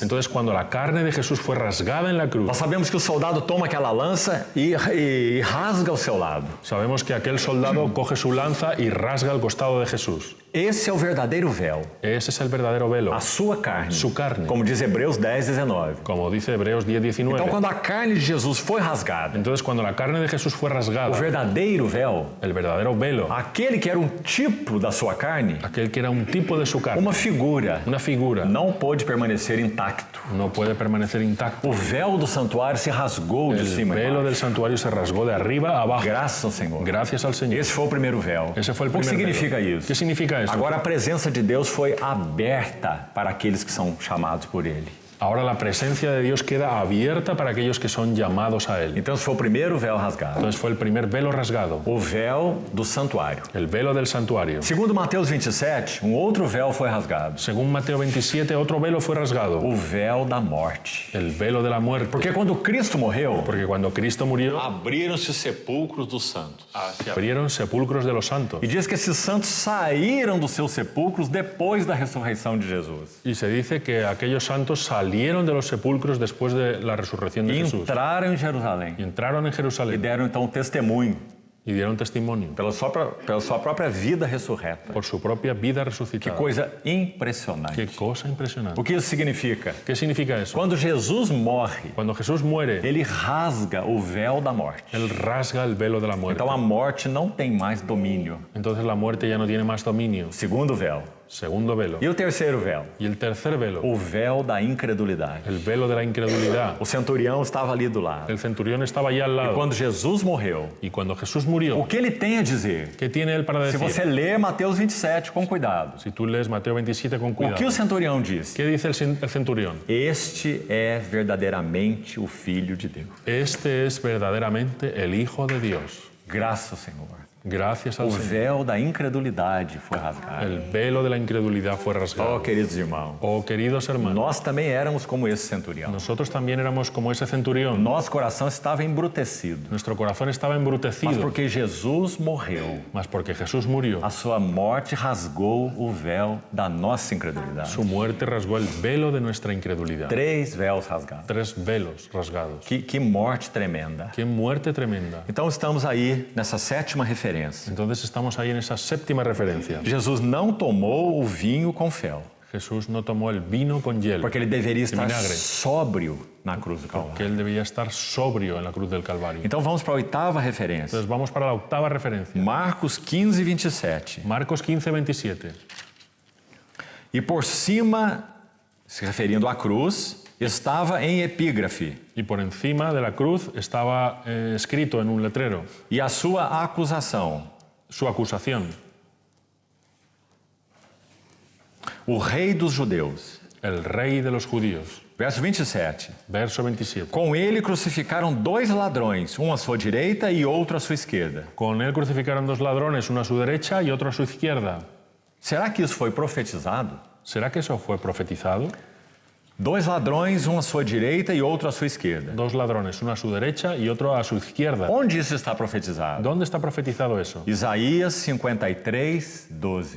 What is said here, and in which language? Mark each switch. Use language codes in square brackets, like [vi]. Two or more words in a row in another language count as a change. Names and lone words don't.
[es] Entonces, cuando la carne de Jesús fue rasgada en la cruz, [pt] nós sabemos que o soldado toma aquela lança e rasga o seu lado. [es] sabemos que aquel soldado coge su lanza y rasga el costado de Jesús. [pt] Esse é o verdadeiro véu, [es] Ese es el verdadero velo, [pt] a sua carne, [es] su carne, [pt] como diz Hebreus 10:19. [es] como dice Hebreos 10:19. [pt] Então, quando a carne de Jesus foi rasgada, [es] Entonces, cuando la carne de Jesús fue [pt] o [es] rasgada, [pt] verdadeiro véu, [es] el verdadero velo, [pt] aquele que era um tipo da sua carne, [es] aquel que era un tipo de su carne, [pt] uma figura, [es] una figura, [pt] não pôde permanecer intacto. [es] no puede permanecer intacto. [pt] O véu do santuário se rasgou de [es] El [pt] cima e [es] velo [pt] baixo. [es] del santuario se rasgó de arriba a abajo. [pt] Graças ao Senhor. [es] Gracias al Señor. [pt] Esse foi o primeiro véu. [es] Ese fue el [pt] O que [es] primer [pt] significa [es] velo. [pt] isso? [es] ¿Qué significa eso? [pt] Agora a presença de Deus foi aberta para aqueles que são chamados por Ele. [es] Ahora la presencia de Dios queda abierta para aquellos que son llamados a Él. [pt] Então esse foi o primeiro véu rasgado. [es] Entonces fue el primer velo rasgado, [pt] O véu do santuário. [es] el velo del santuario. [pt] Segundo Mateus 27, um outro véu foi rasgado. [es] Según Mateo 27, otro velo fue rasgado, [pt] O véu da morte. [es] el velo de la muerte. [pt] Porque quando Cristo morreu, [es] Porque cuando Cristo murió, [pt] abriram-se os sepulcros dos santos. [es] se abrieron sepulcros de los santos. [pt] E diz que esses santos saíram dos seus sepulcros depois da ressurreição de Jesus. [es] Y se dice que aquellos santos salieron de los sepulcros después de la resurrección de [pt] E [es] Jesús. [pt] entraram em Jerusalém. [es] Y entraron en [pt] E [es] Jerusalén [pt] deram então testemunho [es] y dieron testimonio [pt] pela sua própria vida ressurreta. [es] por su propia vida [pt] Que [es] resucitada. [pt] coisa impressionante. [es] Qué cosa impresionante. [pt] O que isso significa? [es] ¿Qué significa eso? [pt] Quando Jesus morre, [es] Cuando Jesús muere, [pt] ele rasga o véu da morte. [es] Él rasga el velo de la muerte. [pt] Então a morte não tem mais domínio. [es] Entonces la muerte ya no tiene más dominio. [pt] Segundo véu. [es] Segundo velo. [pt] E o terceiro véu? [es] Y el tercer velo, [pt] O véu da incredulidade. [es] el velo de la incredulidad. [pt] O centurião estava ali do lado. [es] El centurión estaba allá al lado. [pt] Quando Jesus morreu, [es] Y cuando Jesús [pt] o [es] murió, [pt] que ele tem a dizer? [es] ¿qué tiene él para [pt] Se [es] decir? [pt] você ler Mateus 27 com cuidado, [es] Si tú lees Mateo 27 con [pt] o que o [es] cuidado, [pt] centurião diz? [es] ¿qué dice el centurión? [pt] Este é verdadeiramente o Filho de Deus. [es] Este es verdaderamente el Hijo de Dios. [pt] Graças ao Senhor. [es] Gracias [pt] O [es] al Señor. [pt] véu da incredulidade foi rasgado. [es] El velo de la incredulidad fue [pt] Oh, [es] rasgado. [pt] queridos irmãos, [es] Oh, queridos hermanos, [pt] nós também éramos como esse centurião. [es] nosotros también éramos como ese centurión. [pt] Nosso coração estava embrutecido. [es] Nuestro corazón estaba [pt] Mas [es] embrutecido, [pt] porque Jesus morreu, [es] mas porque Jesús murió, [pt] a sua morte rasgou o véu da nossa incredulidade. [es] su muerte rasgó el velo de nuestra incredulidad. [pt] 3 véus rasgados. [es] 3 velos rasgados. [pt] Que morte tremenda. [es] ¡Qué muerte tremenda! [pt] Então estamos aí nessa sétima referência referência. [es] Entonces estamos ahí en esa séptima referencia. [pt] Jesus não tomou o vinho com fel, [es] Jesús no tomó el vino con hielo, [pt] porque ele deveria estar [es] vinagre. [pt] sóbrio na cruz do [es] que [pt] Calvário. [es] él debía estar sobrio en la cruz del Calvario. [pt] Então vamos para a oitava referência. [es] Entonces vamos para la octava referencia. [pt] Marcos 15, 27. [es] Marcos 15, 27. [pt] E por cima, se referindo à cruz, estava em epígrafe, [es] Y por encima de la cruz estaba escrito en un letrero [pt] e a sua acusação: [es] su acusación. [pt] o rei dos judeus. [es] El rey de los judíos. [pt] Verso 27. [es] Verso 27. [pt] Com ele crucificaram 2 ladrões, um à sua direita e outro à sua esquerda. [es] Con él crucificaron 2 ladrones, uno a su derecha y otro a su izquierda. [pt] Será que isso foi profetizado? [es] ¿Será que eso fue profetizado? [pt] 2 ladrões, um à sua direita e outro à sua esquerda. [es] 2 ladrones, uno a su derecha y otro a su izquierda. [pt] Onde isso está profetizado? [es] ¿Dónde está profetizado eso? [pt] Isaías 53, 12.